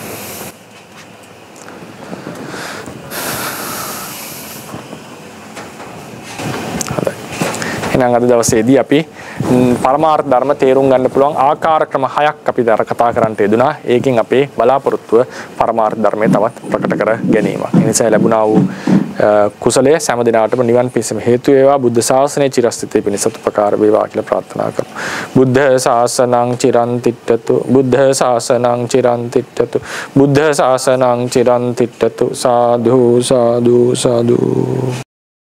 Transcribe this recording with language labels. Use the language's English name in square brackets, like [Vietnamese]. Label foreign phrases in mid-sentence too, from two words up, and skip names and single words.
[Sinhala] එහෙනම් අද දවසේදී අපි පරමාර්ථ ධර්ම තේරුම් ගන්න පුළුවන් ආකාර ක්‍රම 6ක් අපි කතා කරන්නට යෙදුනා. ඒකෙන් අපේ බලාපොරොත්තුව පරමාර්ථ ධර්මයේ තවත් ප්‍රකට කර ගැනීමක්. ඒ නිසා ලැබුණා වූ කුසලයේ සෑම දිනාටම නිවන් පිණිසම හේතු වේවා. බුද්ධ ශාසනයේ චිරස්ථිතේ පිණිස උපකාර වේවා කියලා ප්‍රාර්ථනා කරමු. [Pali] බුද්ධ ශාසනං චිරන් තිට්ඨතු. බුද්ධ ශාසනං චිරන් තිට්ඨතු. බුද්ධ ශාසනං චිරන් තිට්ඨතු. සාදු සාදු සාදු.